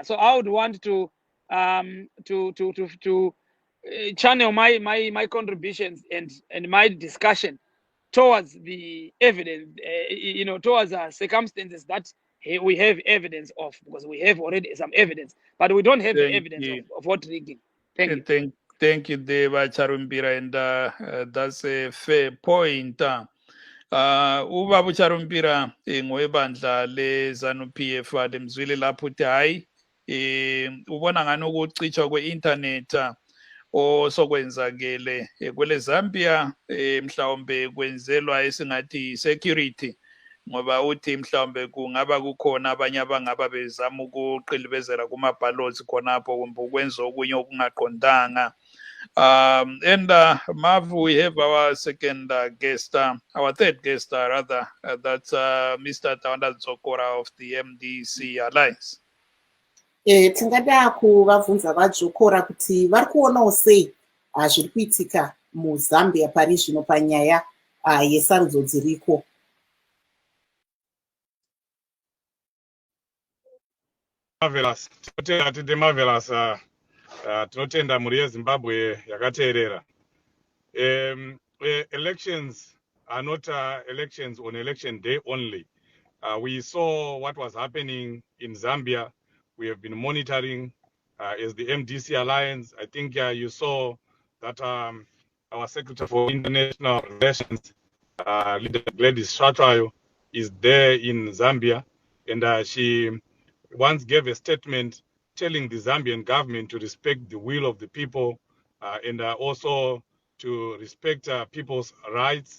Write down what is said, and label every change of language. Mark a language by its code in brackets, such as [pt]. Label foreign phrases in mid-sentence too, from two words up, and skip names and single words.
[en] So I would want to channel my contributions and my discussion towards the evidence, towards circumstances that we have evidence of, because we have already some evidence, but we don't have the evidence of vote rigging. Thank you. Thank you, Deva Charumbira, and that's a fair point. [nd] Ubaba Charumbira ngwebandla leZANU-PF lemzwile lapho uthi hayi ubona ngani ukucitshwa kwe-internet osokwenzakele kwele Zambia mhlawumbe kwenzelwa esingathi security, ngoba uthi mhlawumbe kungaba kukhona abanye abangaba bezama ukuqilibezela kuma-ballots khonapho kumbe ukwenza okunye okungaqondanga. [en] And Mav, we have our second guest, our third guest rather, that's Mr. Tawanda Dzokora of the MDC Alliance. [sn] Tingada kuvabvunza vaJokora kuti vari kuonawo sei zviri kuitika muZambia pari zvino panyaya yesarudzo dziriko. marvelous. Tinote marvelous. Tinotenda muri yeZimbabwe yakateerera. [en] Elections are not elections on election day only. We saw what was happening in Zambia. We have been monitoring as the MDC Alliance. I think you saw that our Secretary for International Relations, Leader Gladys Shatwayo, is there in Zambia, and she once gave a statement telling the Zambian government to respect the will of the people and also to respect people's rights.